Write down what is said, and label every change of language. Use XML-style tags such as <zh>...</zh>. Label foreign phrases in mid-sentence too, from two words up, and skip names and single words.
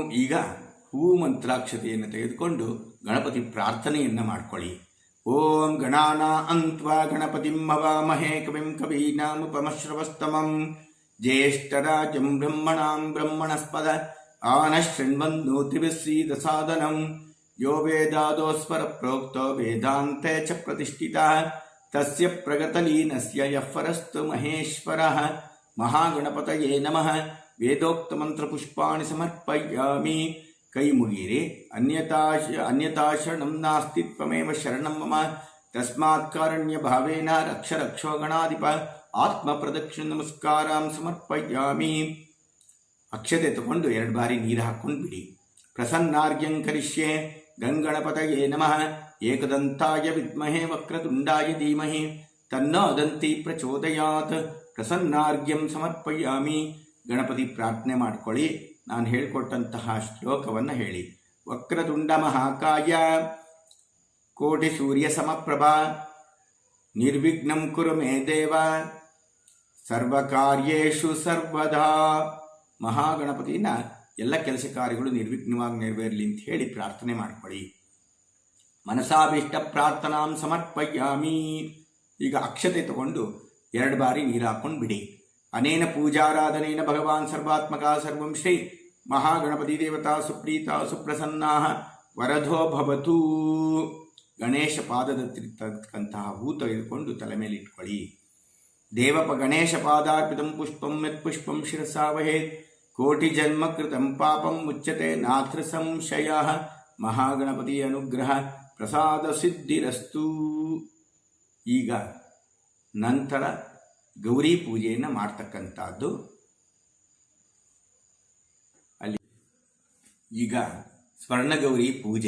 <kn>ಈಗ ಹೂ ಮಂತ್ರಾಕ್ಷತೆಯನ್ನು ತೆಗೆದುಕೊಂಡು ಗಣಪತಿ ಪ್ರಾರ್ಥನೆಯನ್ನು ಮಾಡಿಕೊಳ್ಳಿ.</kn> <sa>ಓಂ ಗಣಾನಾನ್ತ್ವಾ ಗಣಪತಿಂ ಹವಾಮಹೇ ಕವಿಂ ಕವೀನಾಮುಪಮಶ್ರವಸ್ತಮಂ ಜ್ಯೇಷ್ಠರಾಜಂ ಬ್ರಹ್ಮಣಾಂ ಬ್ರಹ್ಮಣಸ್ಪದ ಆನಶೃಣ್ವನ್ನೋತಿಭಿಸ್ಸೀದ ಸಾಧನಂ ಯೋ ವೇದಾದೋಸ್ವರ ಪ್ರೋಕ್ತೋ ವೇದಾಂತೆ ಚ ಪ್ರತಿಷ್ಠಿತಃ ತಸ್ಯ ಪ್ರಗತಲೀನಸ್ಯ ಯಃಪರಸ್ತು ಮಹೇಶ್ವರಃ. ಮಹಾಗಣಪತಯೇ ನಮಃ. ವೇದೋಕ್ತ ಮಂತ್ರ ಪುಷ್ಪಾಣಿ ಸಮರ್ಪಯಾಮಿ.</sa> <kn>ಕೈ ಮುಗಿಯಿರಿ.</kn> <sa>ಅನ್ಯತಾ ಶರಣಂ ನಾಸ್ತಿ ತ್ವಮೇವ ಶರಣಂ ಮಮ. ತಸ್ಮಾತ್ ಕಾರಣ್ಯ ಭಾವೇನ ರಕ್ಷ ರಕ್ಷೋ ಗಣಾಧಿಪ. ಆತ್ಮ ಪ್ರದಕ್ಷಿಣ ನಮಸ್ಕಾರಂ ಸಮರ್ಪಯಾಮಿ.</sa> <kn>ಅಕ್ಷತೆ ತಗೊಂಡು 2 ಬಾರಿ ನೀರು ಹಾಕೊಂಡು ಬಿಡಿ.</kn> <sa>ಪ್ರಸನ್ನಾರ್ಘ್ಯಂ ಕರಿಷ್ಯೆ. ಗಂಗಣಪತಯೇ ನಮಃ. ಏಕದಂತಾಯ ವಿದ್ಮಹೇ ವಕ್ರತುಂಡಾಯ ಧೀಮಹಿ ತನ್ನೋ ದಂತಿ ಪ್ರಚೋದಯಾತ್. ಪ್ರಸನ್ನಾರ್ಘ್ಯಂ ಸಮರ್ಪಯಾಮಿ.</sa> <kn>ಗಣಪತಿ ಪ್ರಾರ್ಥನೆ ಮಾಡಿಕೊಳ್ಳಿ. ನಾನು ಹೇಳಿಕೊಟ್ಟಂತಹ ಶ್ಲೋಕವನ್ನು ಹೇಳಿ.</kn> <sa>ವಕ್ರತುಂಡ ಮಹಾಕಾಯ ಕೋಟಿ ಸೂರ್ಯ ಸಮಪ್ರಭಾ ನಿರ್ವಿಘ್ನಂ ಕುರು ಮೇ ದೇವ ಸರ್ವಕಾರ್ಯೇಷು ಸರ್ವದಾ.</sa> <kn>ಮಹಾಗಣಪತಿನ ಎಲ್ಲ ಕೆಲಸ ಕಾರ್ಯಗಳು ನಿರ್ವಿಘ್ನವಾಗಿ ನೆರವೇರಲಿ ಅಂತ ಹೇಳಿ ಪ್ರಾರ್ಥನೆ ಮಾಡಿಕೊಳ್ಳಿ.</kn> <sa>ಮನಸಾಭೀಷ್ಟ ಪ್ರಾರ್ಥನಾಂ ಸಮರ್ಪಯಾಮಿ.</sa> <kn>ಈಗ ಅಕ್ಷತೆ ತಗೊಂಡು 2 ಬಾರಿ ನೀರು ಹಾಕೊಂಡು ಬಿಡಿ.</kn> <sa>ಅನೇನ ಪೂಜಾರಾಧನೇನ ಭಗವಾನ್ ಸರ್ವಾತ್ಮಕ ಸರ್ವಂ ಶ್ರೀ ಮಹಾಗಣಪತಿ ದೇವತಾ ಸುಪ್ರೀತಾ ಸುಪ್ರಸನ್ನಾ ವರದೋ ಭವತು.</sa> <kn>ಗಣೇಶ ಪಾದದಲ್ಲಿರ್ತಕ್ಕಂತಹ ಹೂ ತೆಗೆದುಕೊಂಡು ತಲೆ ಮೇಲೆ ಇಟ್ಕೊಳ್ಳಿ.</kn> <sa>ದೇವಪ ಗಣೇಶ ಪಾದಾರ್ಪಿತಂ ಪುಷ್ಪಂ ಯತ್ ಪುಷ್ಪಂ ಶಿರಸಾವಹೇತ್ ಕೋಟಿ ಜನ್ಮ ಕೃತಂ ಪಾಪಂ ಮುಚ್ಯತೆ ನಾತ್ರ ಸಂಶಯ.</sa> <kn>ಮಹಾಗಣಪತಿಯ ಅನುಗ್ರಹ ಪ್ರಸಾದ ಸಿದ್ಧಿರಸ್ತು. ಈಗ ನಂತರ ಗೌರಿ ಪೂಜೆಯನ್ನು ಮಾಡ್ತಕ್ಕಂಥದ್ದು. ಅಲ್ಲಿ ಈಗ ಸ್ವರ್ಣಗೌರಿ ಪೂಜೆ.</kn>